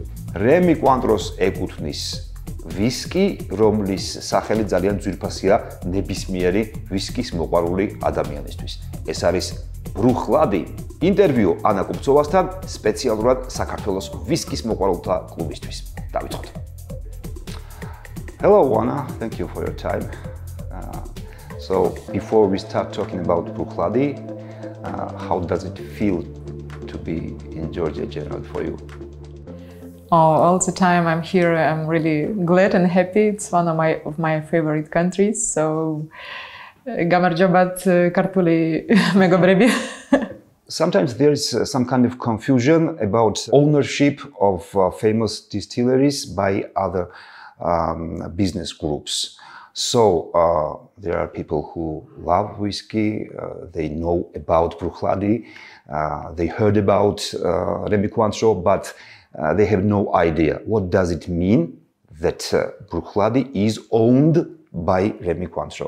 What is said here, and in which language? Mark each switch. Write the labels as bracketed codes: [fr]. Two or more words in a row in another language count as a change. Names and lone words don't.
[ka] რემი კუანტროს ეკუთვნის ვისკი, რომლის სახელი ძალიან ძვირფასია ნებისმიერი ვისკის მოყვარული ადამიანისთვის. ეს არის ბრუიხლადი. ინტერვიუ ანა კუპცოვასთან სპეციალურად საქართველოს ვისკის მოყვარულთა კლუბისთვის. დავიწყოთ. [en] Hello, Anna. Thank you for your time. So, before we start talking about Bruichladdich, how does it feel to be in Georgia generally for you? All the time I'm here, I'm really glad and happy. It's one of my favorite countries. So, [ka] გამარჯობათ ქართული მეგობრები. [en] Sometimes there is some kind of confusion about ownership of famous distilleries by other business groups. So there are people who love whiskey, they know about Bruichladdich, they heard about Remi Cointreau, but they have no idea what does it mean that Bruichladdich is owned by Remi Cointreau.